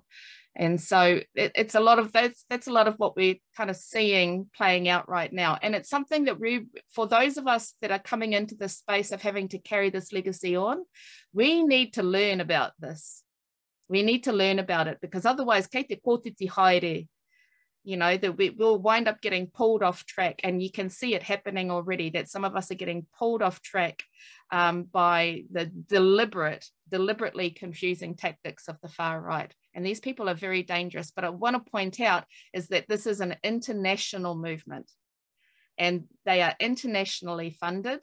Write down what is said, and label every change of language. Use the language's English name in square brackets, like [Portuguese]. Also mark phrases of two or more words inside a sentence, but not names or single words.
[English] And so it's a lot of that's a lot of what we're kind of seeing playing out right now. And it's something that for those of us that are coming into the space of having to carry this legacy on, we need to learn about this. We need to learn about it, because otherwise, [Māori] kei te kōtiti haere, [English] you know, that we'll wind up getting pulled off track. And you can see it happening already, that some of us are getting pulled off track by the deliberately confusing tactics of the far right. And these people are very dangerous. But I want to point out is that this is an international movement, and they are internationally funded.